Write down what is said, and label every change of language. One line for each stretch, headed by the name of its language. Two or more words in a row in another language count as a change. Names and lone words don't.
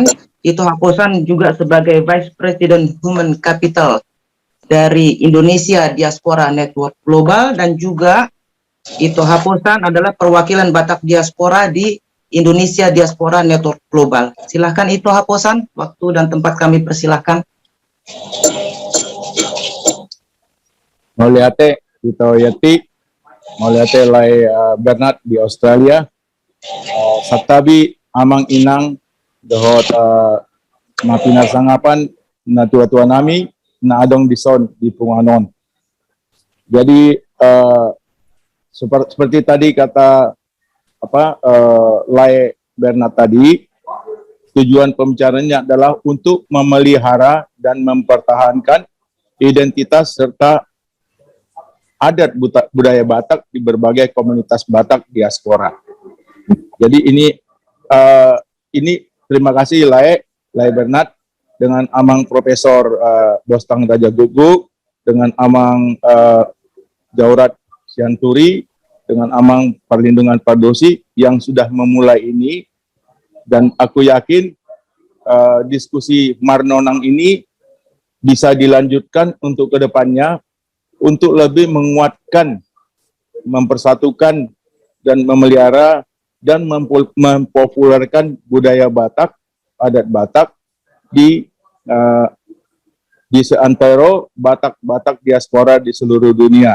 Indonesian: Ito Haposan juga sebagai
English: Vice President Human Capital
Indonesian: dari Indonesia Diaspora Network Global, dan juga Ito Haposan adalah perwakilan Batak Diaspora di Indonesia Diaspora Network Global. Silahkan Ito Haposan, waktu dan tempat kami persilahkan.
Batak Toba: Mauliate ito Yeti, Mauliate Lai Bernard di Australia, Satabi Amang Inang dohot mapinasangapan na tua-tua nami na adong dison di Punganon.
Indonesian: Jadi seperti tadi kata Lai Bernard tadi, tujuan pembicaraannya adalah untuk memelihara dan mempertahankan identitas serta adat budaya Batak di berbagai komunitas Batak diaspora. Jadi ini terima kasih Lai Bernard dengan Amang Profesor Bostang Raja Gugu, dengan Amang Jaurat Sianturi, dengan Amang Perlindungan Pardosi yang sudah memulai ini, dan aku yakin diskusi Marnonang ini bisa dilanjutkan untuk kedepannya untuk lebih menguatkan, mempersatukan dan memelihara dan mempopulerkan budaya Batak, adat Batak di seantero Batak diaspora di seluruh dunia.